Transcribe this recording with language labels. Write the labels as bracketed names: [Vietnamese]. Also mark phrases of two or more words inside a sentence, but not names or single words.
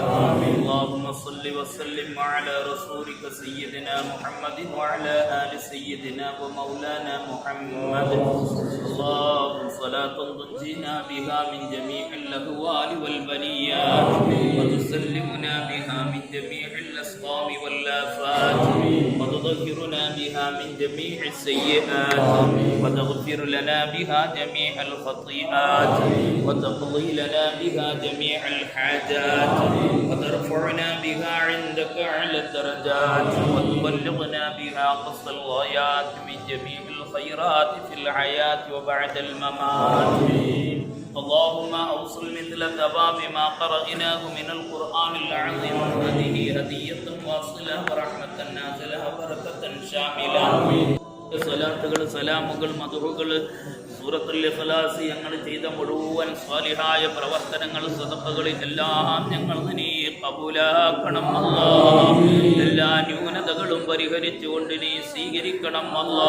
[Arabic] اللهم صل وسلم على رسولك سيدنا محمد وعلى آل سيدنا ومولانا محمد. اللهم صلاة تنجينا بها من جميع الأهوال والبليات وتسلمنا بها من جميع الأسقام والآفات وتطهرنا بها من جميع السيئات وتغفر لنا بها جميع الخطيئات وتقضي لنا بها جميع الحاجات وترفعنا بها عندك أعلى الدرجات وتبلغنا بها أقصى الغايات من جميع الخيرات في الحياة وبعد الممات. اللهم أوصل مثل ثواب ما قرأناه من القرآن العظيم. هذه هدية واصلة ورحمة نازلة وبركة شاملة. [Malayalam] സ്വലാത്തുകൾ, സലാമുകൾ, മദ്ഹുകൾ, സൂറത്തുൽ ഇഖ്ലാസ്, ഞങ്ങൾ ചെയ്ത മുഴുവൻ സ്വാലിഹായ പ്രവർത്തനങ്ങൾ, സദഖകൾ എല്ലാം ഞങ്ങൾ നീ കബൂലാക്കണം അല്ലാ. എല്ലാ ന്യൂനതകളും പരിഹരിച്ചുകൊണ്ട് നീ സ്വീകരിക്കണം അല്ലാ.